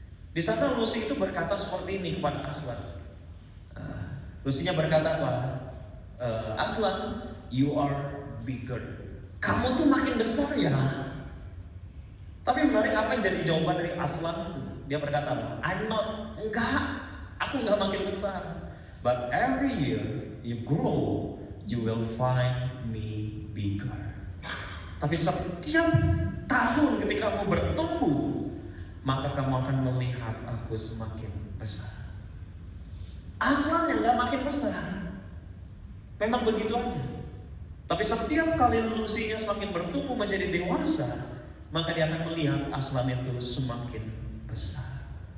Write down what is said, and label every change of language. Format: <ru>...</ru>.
<id>Di sana Lucy itu berkata seperti ini kepada Aslan. Lucy-nya berkata apa? Aslan,</id> <en>you are bigger.</en> <id>Kamu tuh makin besar ya. Tapi menarik, apa yang jadi jawaban dari Aslan? Dia berkata,</id> <en>I'm not.</en> <id>Enggak, aku enggak makin besar.</id> <en>But every year you grow, you will find me bigger.</en> <id>Tapi setiap tahun ketika kamu bertumbuh, maka kamu akan melihat aku semakin besar. Aslan yang gak makin besar, memang begitu aja. Tapi setiap kali Lucy-nya semakin bertumbuh menjadi dewasa, maka dia akan melihat Aslan itu semakin besar.</id>